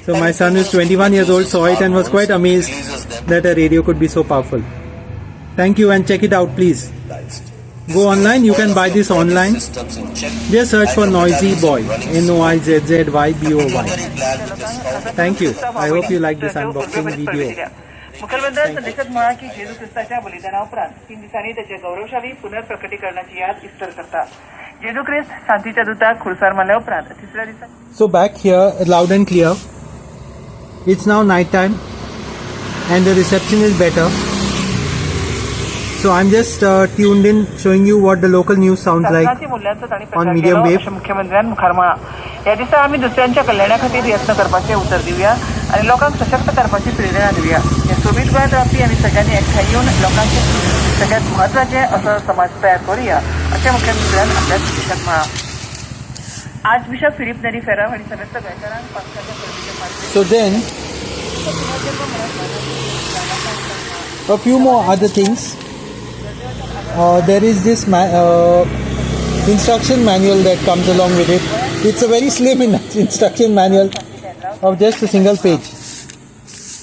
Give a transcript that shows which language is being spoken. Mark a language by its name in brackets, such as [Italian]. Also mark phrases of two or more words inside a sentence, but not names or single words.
[English] So my son is 21 years old, saw it and was quite amazed that a radio could be so powerful. Thank you and check it out please. Go online, you can buy this online. Just search for Noisy Boy, NOIZZYBOY. Thank you. I hope you like this unboxing video. [Konkani] मुखलबंदांचा देशात म्हणा की जेजू ख्रिस्ताच्या बलिदानाउपरांत 3 दिसांनी त्याचे गौरवशाली पुनर्प्रकटीकरणाची याद इस्टर करता. जेजू ख्रिस्त शांतीच्या दूताक खुर्सार मारल्या उपरांत तिसऱ्या दिसा [English] So back here, loud and clear. It's now night time and the reception is better. So I'm just tuned in, showing you what the local news sounds like. [Konkani] शासनाची मूल्यांचा ताणी [English] on [Konkani] प्रचार [English] medium [Konkani] केलो [English] wave. [Konkani] अशें मुख्यमंत्र्यान मुखार म्हळां. ह्या दिसा आमी दुसऱ्यांच्या कल्याणा खातीर यत्न करपाचें उतर दिवया आनी लोकांक सशक्त करपाची प्रेरणा दिवया. हे सोबीत गोंयांत रावपी आमी सगळ्यांनी एकठांय येवन लोकांचे सगळ्यात म्हत्वाचे असो समाज तयार करुया अशें मुख्यमंत्र्यान आपल्या संदेशांत म्हळां. आज बिशप फिलिप नेरी फेराव हांणी समेस्त गोंयकारांक पावसाच्या परबीचे मार्गे [English] So then, a few more other things. There is this instruction manual that comes along with it. It's a very slim instruction manual of just a single page.